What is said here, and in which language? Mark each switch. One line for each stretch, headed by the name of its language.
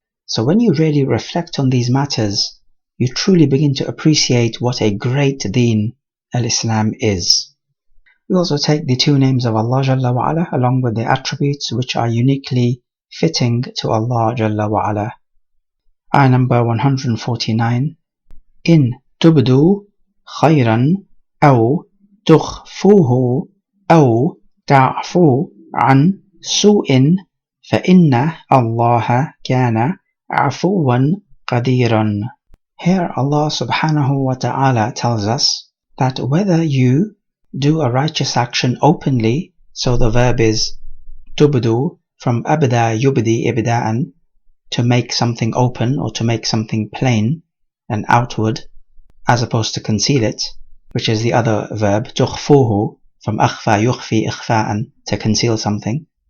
English: So when you really reflect on these matters, you truly begin to appreciate what a great deen Al-Islam is. We also take the two names of Allah Jalla wa Ala along with the attributes which are uniquely fitting to Allah Jalla wa Ala. Ayah number 149.
Arabic: إن تبدوا خيرا أو تخفوه أو تعفو عن سوء فإن الله كان عفوا قديرا.
English: Here Allah subhanahu wa ta'ala tells us that whether you do a righteous action openly, so the verb is tubdu, from abda yubdi ibda'an, to make something open or to make something plain and outward, as opposed to conceal it, which is the other verb, tukhfuhu, from akhfa yukhfi ikhfa'an, to conceal something.